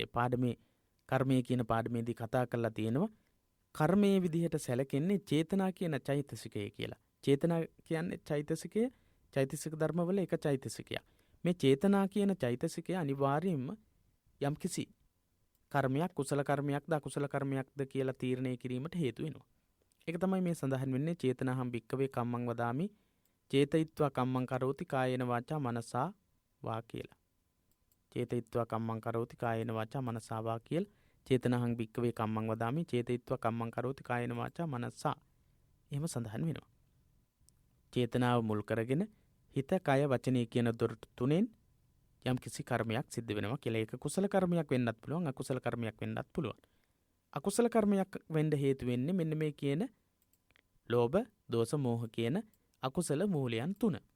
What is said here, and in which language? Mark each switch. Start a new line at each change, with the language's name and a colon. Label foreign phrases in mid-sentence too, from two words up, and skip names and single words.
Sinhala: පාඩමේ කර්මය කියන පාඩමේදී කතා කරලා තියෙනවා කර්මයේ විදිහට සැලකෙන්නේ චේතනා කියන චෛතසිකය කියලා. චේතනා කියන්නේ චෛතසික ධර්මවල එක චෛතසිකයක්. මේ චේතනා කියන චෛතසිකය අනිවාර්යයෙන්ම යම්කිසි කර්මයක් කුසල කර්මයක්ද අකුසල කර්මයක්ද කියලා තීරණය කිරීමට හේතු වෙනවා. ඒක තමයි මේ සඳහන් වෙන්නේ
Pali: චේතනාහම් භික්කවේ කම්මං වදාමි චේතයිත්වා කම්මං කරෝති කායේන වාචා මනසා වා කියලා. චේතයිත්වා කම්මං කරෝති කායේන වාචා මනසා වා කියලා චේතනාහං භික්කවේ කම්මං වදාමි චේතයිත්වා කම්මං කරෝති කායේන වාචා මනසා.
Sinhala: එහෙම සඳහන් වෙනවා. චේතනාව මුල් කරගෙන හිත කය වචනය කියන දොරටු තුනෙන් යම් කිසි කර්මයක් සිද්ධ වෙනවා කියලා. ඒක කුසල කර්මයක් වෙන්නත් පුළුවන් අකුසල කර්මයක් වෙන්නත් පුළුවන්. අකුසල කර්මයක් වෙන්න හේතු වෙන්නේ මෙන්න මේ කියන ලෝභ, දෝෂ, මෝහ කියන අකුසල මූලයන් තුන.